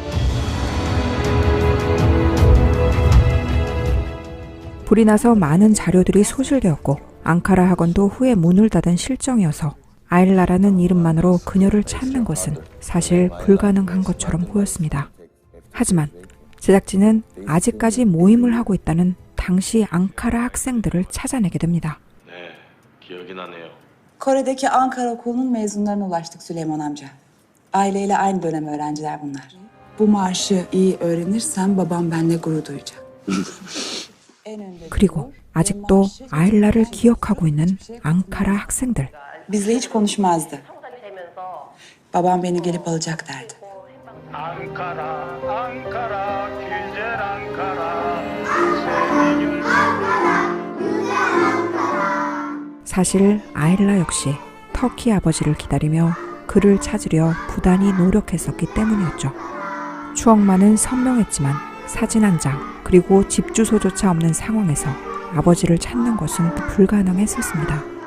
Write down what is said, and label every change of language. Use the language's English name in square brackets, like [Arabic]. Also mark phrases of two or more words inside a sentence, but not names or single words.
[Korean] 불이 나서 많은 자료들이 소실되었고 앙카라 학원도 후에 문을 닫은 실정이어서 아일라라는 이름만으로 그녀를 찾는 것은 사실 불가능한 것처럼 보였습니다. 하지만 제작진은 아직까지 모임을 하고 있다는 당시 앙카라 학생들을 찾아내게 됩니다. 네, 기억이 나네요. [Turkish] Kore'deki Ankara Okulu'nun mezunlarına ulaştık Süleyman amca. Aileyle aynı dönem öğrenciler bunlar. Bu marşı iyi öğrenirsem babam benimle gurur duyacak. [Korean] 그리고 아직도 아일라를 기억하고 있는 앙카라 학생들. [Turkish] Bizle hiç konuşmazdı. Babam beni gelip alacak derdi. Ankara, Ankara, güzel Ankara. [Korean] 사실 아일라 역시 터키 아버지를 기다리며 그를 찾으려 부단히 노력했었기 때문이었죠. 추억만은 선명했지만 사진 한 장, 그리고 집 주소조차 없는 상황에서 아버지를 찾는 것은 불가능했었습니다.